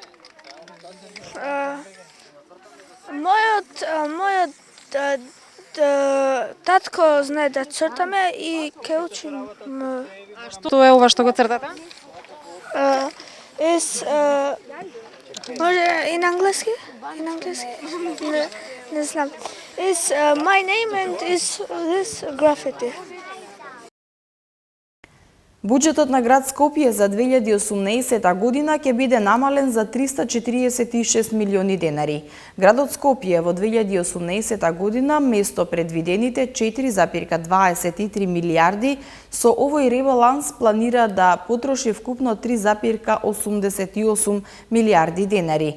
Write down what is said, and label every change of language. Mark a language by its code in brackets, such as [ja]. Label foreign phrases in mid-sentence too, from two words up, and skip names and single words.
[mk] Мојот татко знае да цртаме и ке учим. Што е ова што го цртате? Може и на англиски? Не знам. [en] My name and is this graffiti. [mk] Буџетот на град Скопје за 2018 година ќе биде намален за 346 милиони денари. Градот Скопје во 2018 година место предвидените 4,23 милиарди со овој ребаланс планира да потроши вкупно 3,88 милиарди денари.